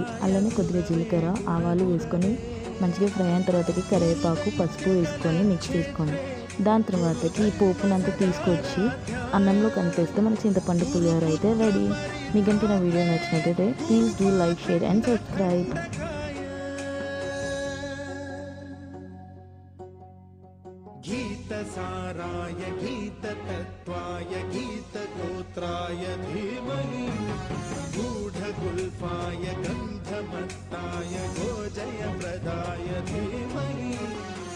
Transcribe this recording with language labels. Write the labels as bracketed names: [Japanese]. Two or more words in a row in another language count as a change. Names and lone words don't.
[Telugu] అలానే కొద్దిగా జీలకర్ర, ఆవాలు వేసుకొని మంచిగా ఫ్రై అయిన తర్వాతకి కరివేపాకు, పసుపు వేసుకొని మిక్స్ చేసుకోండి. దాని తర్వాతకి ఈ పోపునంతా తీసుకొచ్చి అన్నంలో కలిపేస్తే మన చింతపండు పులిహోర అయితే రెడీ. మీకు కనుక నా వీడియో నచ్చినట్టయితే [English] please do like, share and subscribe. [Sanskrit] गीतसाराय गीततत्त्वाय गीतगोत्राय धीमहि गूढगुल्फाय गन्धमत्ताय गोजयप्रदाय धीमहि